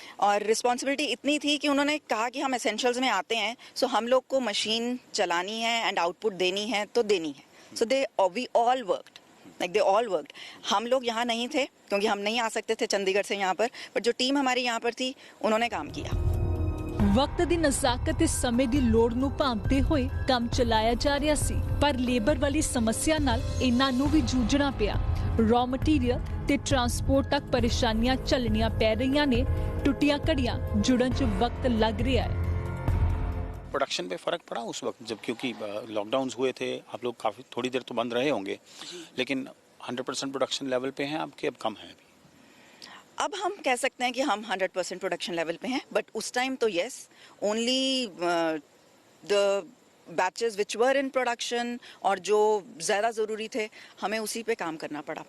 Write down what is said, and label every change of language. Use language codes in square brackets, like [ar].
[hi] और रिस्पॉन्सिबिलिटी इतनी थी कि उन्होंने कहा कि हम एसेंशियल्स में आते हैं, सो हम लोग को मशीन चलानी है एंड आउटपुट देनी है तो देनी है। [en] so we all worked, [hi] like दे all worked. हम लोग यहाँ नहीं थे क्योंकि हम नहीं आ सकते थे चंडीगढ़ से यहाँ पर, बट जो टीम हमारी यहाँ पर थी उन्होंने काम किया। [pa] वक्त ਦੀ ਨਜ਼ਾਕਤ ਤੇ ਸਮੇਂ ਦੀ ਲੋੜ ਨੂੰ ਭਾਂਪਦੇ ਹੋਏ ਕੰਮ ਚਲਾਇਆ ਜਾ ਰਿਹਾ ਸੀ, ਪਰ ਲੇਬਰ ਵਾਲੀ ਸਮੱਸਿਆ ਨਾਲ ਇਹਨਾਂ ਨੂੰ ਵੀ ਜੂਝਣਾ ਪਿਆ। ਰॉ ਮਟੀਰੀਅਲ ਤੇ ਟਰਾਂਸਪੋਰਟ ਤੱਕ ਪਰੇਸ਼ਾਨੀਆਂ ਝੱਲਣੀਆਂ ਪੈ ਰਹੀਆਂ ਨੇ। ਟੁੱਟੀਆਂ ਘੜੀਆਂ ਜੁੜਨ 'ਚ [hi] वक्त लग रहा है। प्रोडक्शन पे फ़र्क पड़ा उस वक्त जब, क्योंकि लॉकडाउन्स हुए थे, आप लोग काफ़ी थोड़ी देर तो बंद रहे होंगे, लेकिन 100% प्रोडक्शन लेवल पे हैं आपके, अब कम है अभी? अब हम कह सकते हैं कि हम 100% प्रोडक्शन लेवल पे हैं, बट उस टाइम तो yes, [en] only the batches which were in production [hi] और जो ज़्यादा ज़रूरी थे हमें उसी पे काम करना पड़ा।